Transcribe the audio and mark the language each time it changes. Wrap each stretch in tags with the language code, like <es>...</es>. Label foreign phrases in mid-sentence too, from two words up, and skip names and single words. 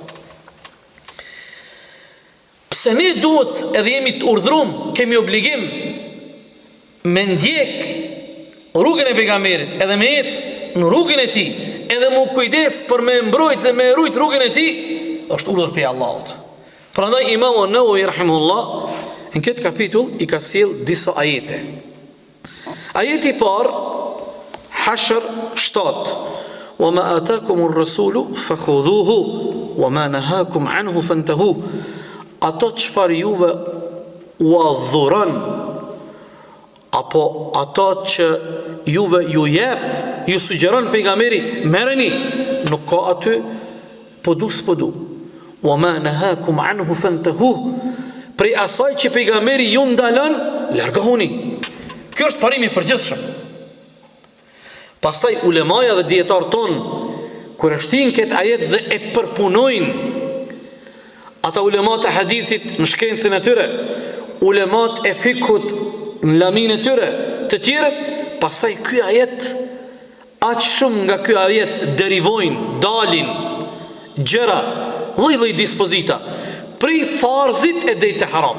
<sq>Pse ne duhet edhe jemi të urdhëruar, kemi obligim me ndjek rrugën e pejgamberit, edhe me ecë në rrugën e tij, edhe më kujdes për me mbrojt dhe me rujt rrugën e tij, është urdhër prej Allahut. Prandaj Imamu Nawawi rahimahullah në këtë kapitull i ka sjell disa ajete. Ajeti i parë, Hashr 7.</sq> <ar>وما آتاكم الرسول فخذوه وما نهاكم عنه فانتهوا.</ar> <sq>Ato çfarë juve u adhuron, apo ato që juve ju jep, ju sugjeron pejgamberi, merreni, nuk ka aty po du.</sq> <ar>وما نهاكم عنه فانتهوا.</ar> <sq>Prej asaj që pejgamberi ju ndalon, largohuni. Kjo është parimi i përgjithshëm. Pastaj ulemaja dhe dietar ton kur e shtin këtë ajet dhe e përpunojnë, ata ulemat e hadithit në shkencën e tyre, ulemat e fikut në lamin e tyre, të tjerët, pastaj ky ajet, aq shumë nga ky ajet derivojnë, dalin gjëra, lloj dispozita, prej farzit e drejt të harami.</sq>